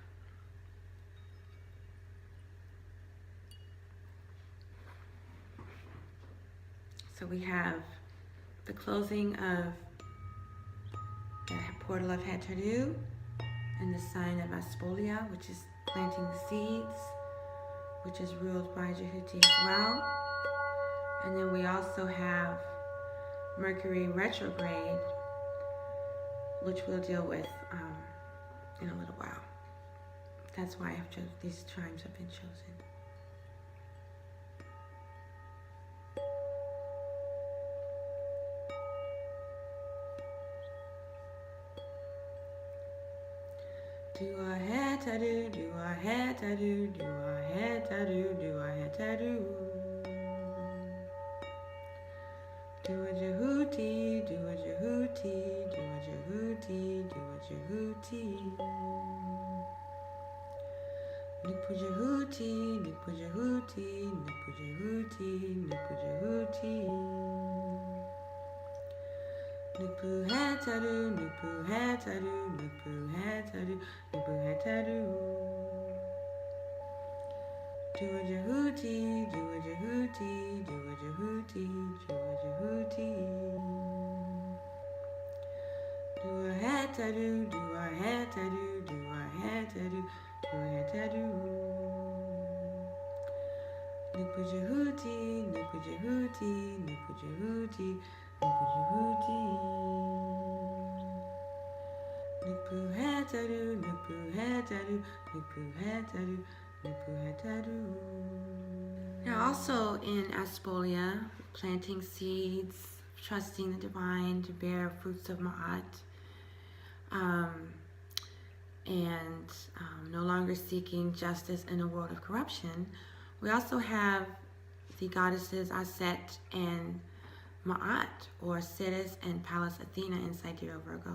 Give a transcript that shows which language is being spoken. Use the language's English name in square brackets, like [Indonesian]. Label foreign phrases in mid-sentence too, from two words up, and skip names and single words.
[English] So we have the closing of the portal of Hetaru and the sign of Aspolia, which is planting the seeds, which is ruled by Jehuti as well. And then we also have Mercury retrograde, which we'll deal with in a little while. That's why these chimes have been chosen. Do a Hetaru, do a Hetaru, do a Hetaru, do a Hetaru. Do a Jehuti, do a Jehuti, do a Jehuti, do a Jehuti. Nipu Jehuti, Nipu Jehuti, Nipu Jehuti, Nipu Jehuti. Nipu Hetaru, Nipu Hetaru, Nipu Hetaru, Nipu Hetaru. Do a Jehuti, do a Jehuti, do a Jehuti, do a Jehuti. Do a Hetaru, do a Hetaru, do a Hetaru, do a Hetaru. Nipu Jehuti, Nipu Jehuti, Nipu Jehuti, Nipu Jehuti. Nipu Hetaru, Nipu Hetaru, Nipu Hetaru, Nipu Hetaru. Now also in Aspolia, planting seeds, trusting the divine to bear fruits of Ma'at, and no longer seeking justice in a world of corruption. We also have the goddesses Aset and Ma'at, or Ceres and Pallas Athena in Sidereal Virgo.